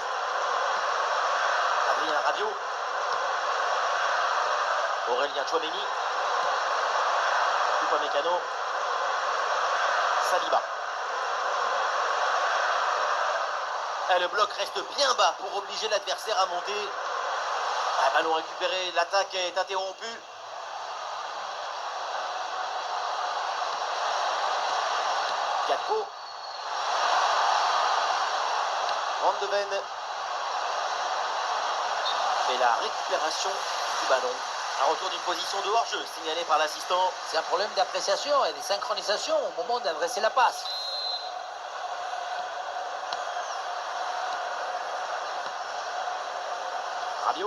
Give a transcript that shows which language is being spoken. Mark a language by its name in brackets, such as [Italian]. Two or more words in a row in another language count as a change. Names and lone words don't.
[French] Adrien Rabiot. Aurélien Chouameni. Upamecano. Saliba. Et le bloc reste bien bas pour obliger l'adversaire à monter. Ballon récupéré, l'attaque est interrompue. Gakpo. Van de Ven. Et la récupération du ballon. Un retour d'une position de hors-jeu signalé par l'assistant. C'est un problème d'appréciation et de synchronisation au moment d'adresser la passe. Rabiot.